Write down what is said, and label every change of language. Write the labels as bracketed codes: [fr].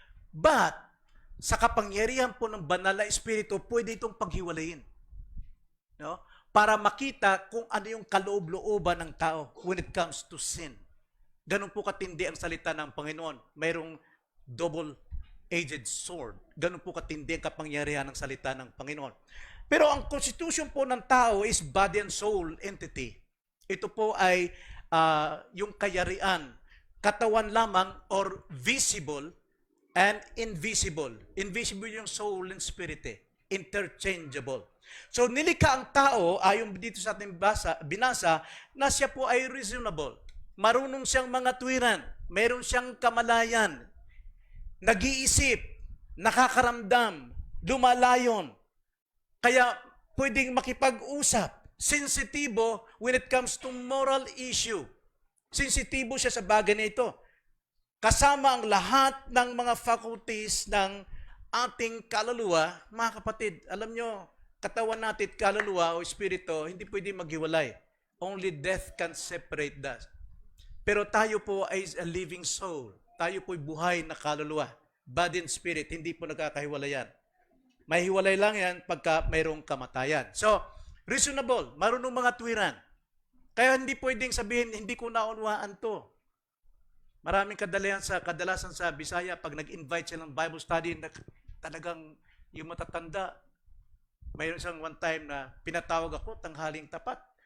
[tl] But, sa kapangyarihan po ng banal na espiritu, pwede itong paghiwalayin. No? Para makita kung ano yung kaloob-looban ng tao [en] when it comes to sin. [tl] Ganun po katindi ang salita ng Panginoon. Mayroong double-edged sword. Ganun po katindi ang kapangyarihan ng salita ng Panginoon. Pero ang constitution po ng tao is body and soul entity. Ito po ay yung kayarian, katawan lamang or visible and invisible. [en] Invisible yung soul and spirit interchangeable. [tl] So nilikha ang tao, ayon dito sa ating binasa, na siya po ay reasonable. Marunong siyang mga tuwiran, mayroon siyang kamalayan, nag-iisip, nakakaramdam, lumalayon. Kaya pwedeng makipag-usap. [en] Sensitibo when it comes to moral issue. [tl] Sensitibo siya sa bagay na ito. Kasama ang lahat ng mga faculties ng ating kaluluwa, mga kapatid, alam nyo, katawan natin, kaluluwa o espiritu, hindi pwede maghiwalay. [en] Only death can separate us. [tl] Pero tayo po ay a living soul. Tayo po ay buhay na kaluluwa. [en] Body and spirit, [tl] hindi po nagkakahiwalayan. May hiwalay lang yan pagka mayroong kamatayan. So, reasonable, marunong mga tuwiran. Kaya hindi pwedeng sabihin, hindi ko naunawaan to. Maraming kadalasan sa Bisaya, pag nag-invite sila ng Bible study, talagang yung matatanda, mayroon isang one time na pinatawag ako, tanghaling tapat.